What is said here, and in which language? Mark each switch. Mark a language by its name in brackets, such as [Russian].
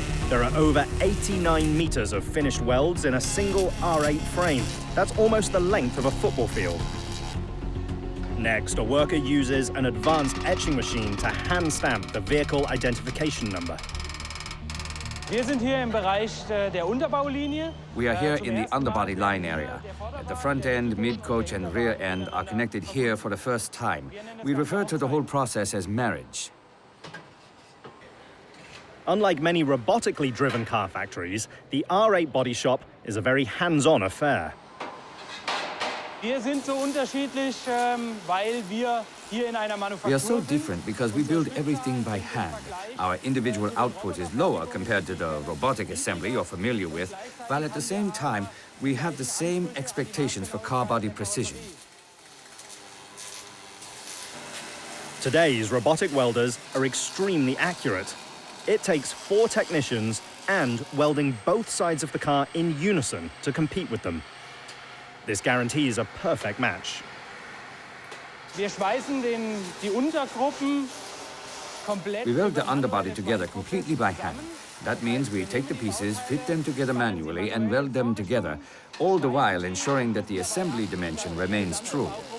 [English] There are over 89 meters of finished welds in a single R8 frame. That's almost the length of a football field. Next, a worker uses an advanced etching machine to hand stamp the vehicle identification number. [German] Wir sind hier im Bereich der Unterbaulinie. [English] We are here in the underbody line area. At the front end, mid-coach and rear end are connected here for the first time. We refer to the whole process as marriage. Unlike many robotically driven car factories, the R8 body shop is a very hands-on affair. [German] Wir sind so unterschiedlich, weil wir hier in einer Manufaktur [English] We are so different because we build everything by hand. Our individual output is lower compared to the robotic assembly you're familiar with, while at the same time, we have the same expectations for car body precision. Today's robotic welders are extremely accurate. It takes 4 technicians and welding both sides of the car in unison to compete with them. This guarantees a perfect match. [German] Wir schweißen die Untergruppen komplett. [English] We weld the underbody together completely by hand. That means we take the pieces, fit them together manually, and weld them together, all the while ensuring that the assembly dimension remains true.